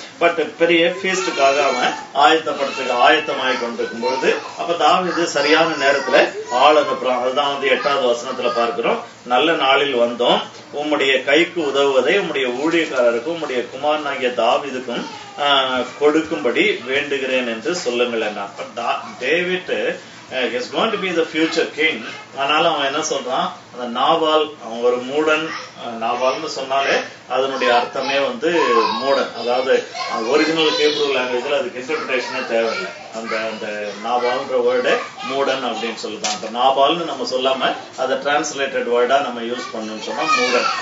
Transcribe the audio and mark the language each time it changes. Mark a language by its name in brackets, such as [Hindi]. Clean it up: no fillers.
[Tamil] But பெரிய ஃபீஸ்டுக்காக அவன் ஆயத்தமாகி கொண்டிருக்கும் பொழுது அப்ப தாவீது சரியான நேரத்துல ஆள் அனுப்புறான். அதுதான் 8வது வசனத்துல பார்க்கிறோம். நல்ல நாளில் வந்தோம், உம்முடைய கைக்கு உதவுவதை உம்முடைய ஊழியக்காரருக்கும் உம்முடைய குமாரனாகிய தாவீதுக்கும் கொடுக்கும்படி வேண்டுகிறேன் என்று சொல்லுங்கள் என்ன. [English] David is going to be the future king. [Tamil] ஆனாலும் அவன் என்ன சொல்றான், அந்த நாபால் அவன் ஒரு மூடன். நாபால்னு சொன்னாலே அதனுடைய அர்த்தமே மூடன். அதாவது ஒரிஜினல் ஹீப்ரூ லாங்குவேஜ்ல அதுக்கு இன்டர்பிரேஷனே தேவையில்லை. அந்த நாபால்ன்ற வேர்டு மூடன் அப்படின்னு சொல்லுதான். அப்ப நாபால்னு நம்ம சொல்லாம அதை டிரான்ஸ்லேட்டட் வேர்டா நம்ம யூஸ் பண்ணணும்னு சொன்னா மூடன்.